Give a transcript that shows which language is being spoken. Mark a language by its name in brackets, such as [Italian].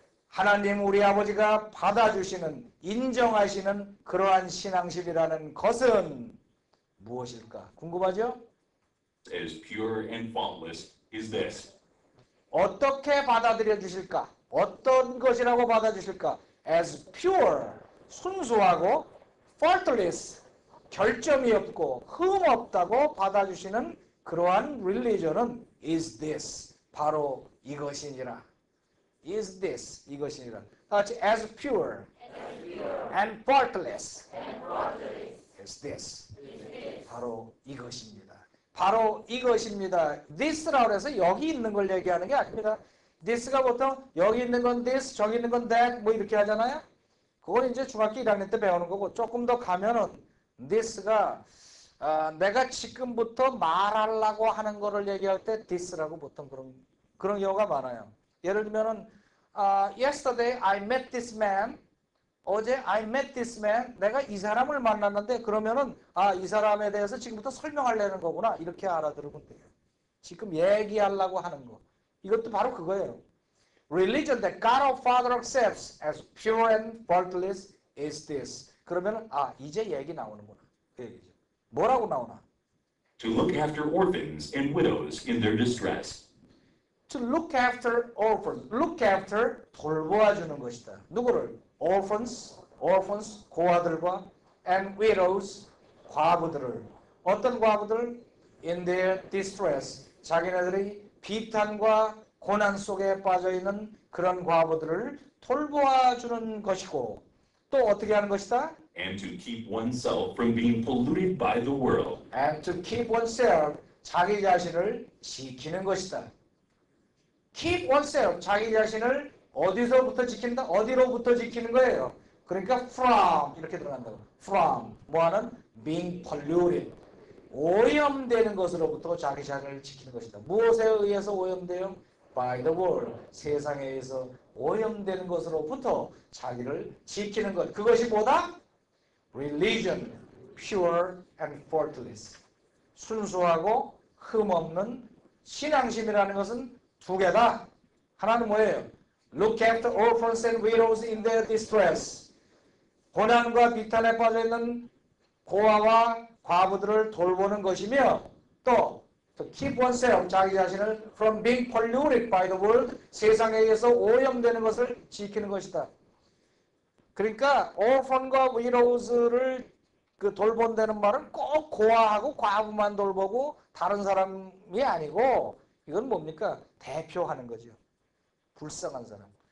[Korean] 하나님 우리 아버지가 받아주시는, 인정하시는 그러한 신앙심이라는 것은 무엇일까? 궁금하죠? [English] As pure and faultless is this. [Korean] 어떻게 받아들여 주실까? 어떤 것이라고 받아주실까? [English] As pure, [Korean] 순수하고 faultless, 결점이 없고 흠 없다고 받아주시는 그러한 religion은 [English] is this, [Korean] 바로 이것이니라. is this, 이것이니라. 다 같이 [English] as pure and faultless is this, [Korean] 바로 이것입니다. 바로 이것입니다. this라고 해서 여기 있는 걸 얘기하는 게 아닙니다. this가 보통 여기 있는 건 this, 저기 있는 건 that 뭐 이렇게 하잖아요. 그건 이제 중학교 1학년 때 배우는 거고 조금 더 가면은 this가 내가 지금부터 말하려고 하는 거를 얘기할 때 this라고 보통 그런 경우가 많아요. [English] 예를 들면은 yesterday I met this man. [Korean] 어제 [English] I met this man. [Korean] 내가 이 사람을 만났는데 그러면은 이 사람에 대해서 지금부터 설명하려는 거구나. 이렇게 알아들으면 돼요. 지금 얘기하려고 하는 거. 이것도 바로 그거예요. [English] Religion that God our Father accepts as pure and faultless is this. [Korean] 그러면은 이제 얘기 나오는구나. 그 얘기죠. 뭐라고 나오나? [English] To look after orphans and widows in their distress. To look after orphans. [Korean] Look after, 돌보아주는 것이다. 누구를? Orphans, 고아들과 and widows, 과부들을. 어떤 과부들? In their distress. 자기네들이 비탄과 고난 속에 빠져있는 그런 과부들을 돌보아주는 것이고 또 어떻게 하는 것이다? [English] And to keep oneself from being polluted by the world. And to keep oneself, [Korean] 자기 자신을 지키는 것이다. [English] Keep oneself, 자기 자신을 [Korean] 어디서부터 지킨다? 어디로부터 지키는 거예요. 그러니까 from 이렇게 들어간다고. [English] from [Korean] 뭐하는? [English] being polluted. [Korean] 오염되는 것으로부터 자기 자신을 지키는 것이다. 무엇에 의해서 오염돼요? [English] by the world. [Korean] 세상에 의해서 오염되는 것으로부터 자기를 지키는 것. 그것이 뭐다? [English] religion, pure and faultless. [Korean] 순수하고 흠없는 신앙심이라는 것은 두 개다. 하나는 뭐예요? [English] Look after orphans and widows in their distress. [Korean] 고난과 비탄에 빠져있는 고아와 과부들을 돌보는 것이며 또 to keep oneself, 자기 자신을 from being polluted by the world, 세상에 의해서 오염되는 것을 지키는 것이다. 그러니까 orphan과 widows를 돌본다는 말은 꼭 고아하고 과부만 돌보고 다른 사람이 아니고 이건 뭡니까? 대표하는 거죠. 불쌍한 사람.